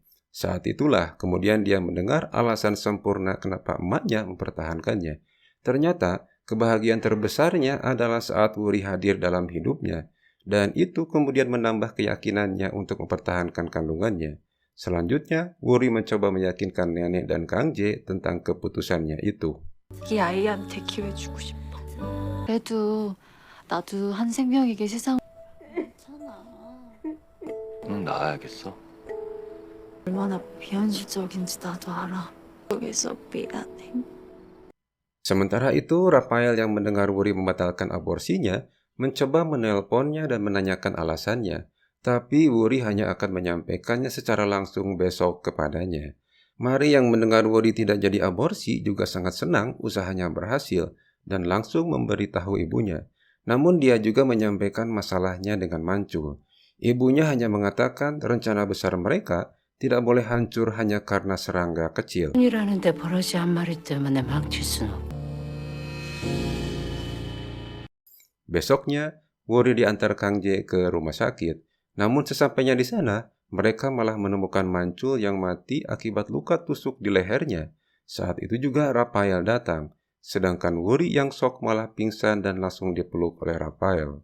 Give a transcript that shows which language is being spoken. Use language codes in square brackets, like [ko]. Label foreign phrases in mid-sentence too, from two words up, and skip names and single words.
[id] Saat itulah kemudian dia mendengar alasan sempurna kenapa emaknya mempertahankannya. Ternyata kebahagiaan terbesarnya adalah saat Wuri hadir dalam hidupnya, dan itu kemudian menambah keyakinannya untuk mempertahankan kandungannya. Selanjutnya, Wuri mencoba meyakinkan nenek dan Kang Jae tentang keputusannya itu. [ko] 이 아이한테 기회 주고 싶어. 그래도 나도 한 생명에게 세상. 괜찮아. 응, 나아야겠어. 얼마나 비현실적인지 나도 알아. 여기서 미안해. [id] Sementara itu, Rafael yang mendengar Wuri membatalkan aborsinya, mencoba menelponnya dan menanyakan alasannya. Tapi Wuri hanya akan menyampaikannya secara langsung besok kepadanya. Mari yang mendengar Wuri tidak jadi aborsi juga sangat senang usahanya berhasil dan langsung memberitahu ibunya. Namun dia juga menyampaikan masalahnya dengan mancul. Ibunya hanya mengatakan rencana besar mereka tidak boleh hancur hanya karena serangga kecil. [ko] 이라는데 버러지 한 마리 때문에 망칠 수는 없. [id] Besoknya, Wuri diantar Kang Jae ke rumah sakit. Namun sesampainya di sana, mereka malah menemukan Mancul yang mati akibat luka tusuk di lehernya. Saat itu juga Rafael datang, sedangkan Wuri yang shock malah pingsan dan langsung dipeluk oleh Rafael.